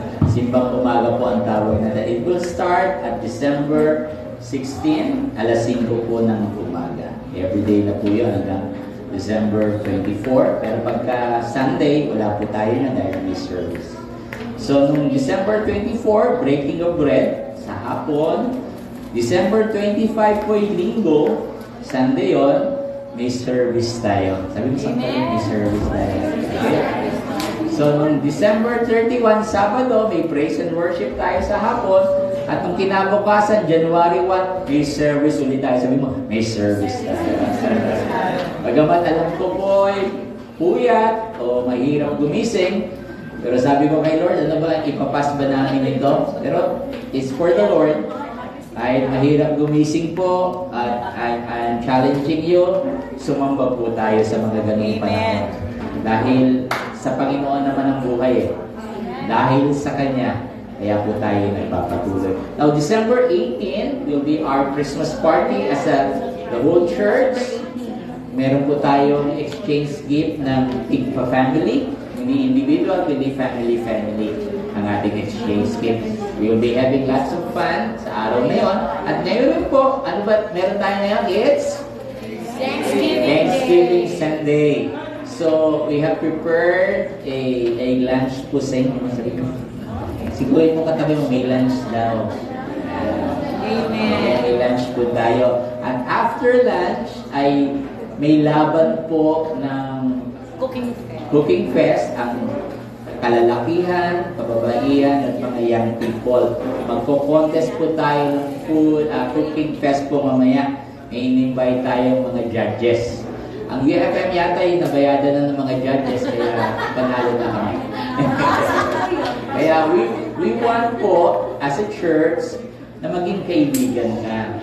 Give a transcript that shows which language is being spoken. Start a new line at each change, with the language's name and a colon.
Filipino: Simbang umaga po ang tawag natin.
English: It will start at December 16,
Filipino: alas 5 po ng umaga. Everyday na po yun hanggang December 24. Pero pagka Sunday, wala po tayo na dahil may service.
English: So, nung December 24, breaking of bread
Filipino: sa hapon. December 25 po yung linggo. Sunday yon, may service tayo. Sabi mo sa may service tayo. Okay? So, nung December 31, Sabado, may praise and worship tayo sa hapon. At nung kinabukasan, January 1, may service ulit tayo. Sabi mo, may service tayo. Bagamat alam ko po ay puyat o mahirap gumising, pero sabi ko kay Lord, ano ba, ipapas ba namin ito? Pero
English: it's for the Lord.
Filipino: Kahit mahirap gumising po at
English: I'm challenging you,
Filipino: sumamba po tayo sa mga ganung panahon. Dahil sa Panginoon naman ang buhay eh. Dahil sa Kanya, kaya po tayo nagpapatuloy.
English: Now, December 18 will be our Christmas party as the whole church.
Filipino: Meron po tayong exchange gift ng Tigpa family. Hindi individual, kundi family ang ating exchange gift.
English: We will be having lots of fun
Filipino: sa araw na yon. At ngayon rin po, ano ba meron tayo ngayon?
English: It's Thanksgiving Sunday. So, we have prepared a lunch po sa inyo.
Filipino: Sigurin mo katabi mo, may lunch daw. Amen. May lunch po tayo. At after lunch, ay may laban po ng Cooking Fest, ang kalalakihan, kababaihan, at mga young people. Magko-contest po tayo ng food, Cooking Fest po mamaya. May in-invite tayong mga judges. Ang UFM yata ay nabayadan na ng mga judges, kaya panalo na kami. Kaya
English: we want
Filipino: po,
English: as a church,
Filipino: na maging kaibigan ka.